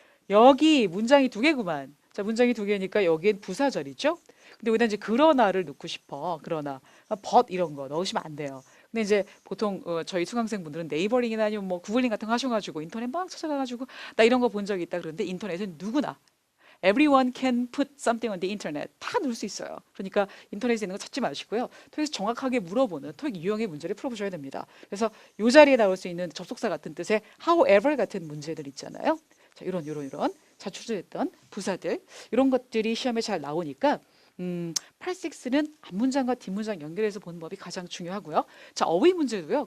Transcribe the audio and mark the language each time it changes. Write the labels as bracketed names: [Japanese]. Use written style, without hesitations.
[Korean] 여기 문장이 두 개구만. 자, 문장이 두 개니까 여기엔 부사절이죠? 근데 여기다 이제 그러나를 넣고 싶어. 그러나 but 이런 거 넣으시면 안 돼요. 근데 이제 보통 저희 수강생분들은 네이버링이나 아니면 뭐 구글링 같은 거 하셔가지고 인터넷 막 찾아가가지고 나 이런 거 본 적이 있다 그러는데 인터넷은 누구나 [English] everyone can put something on the internet. [Korean] 다 넣을 수 있어요. 그러니까 인터넷에 있는 거 찾지 마시고요. 토익에서 정확하게 물어보는 토익 유형의 문제를 풀어보셔야 됩니다. 그래서 이 자리에 나올 수 있는 접속사 같은 뜻의 however 같은 문제들 있잖아요. 자, 이런 자주제했던 부사들 이런 것들이 시험에 잘 나오니까 86는 앞문장과 뒷문장 연결해서 보는 법이 가장 중요하고요. 자, 어휘 문제도요.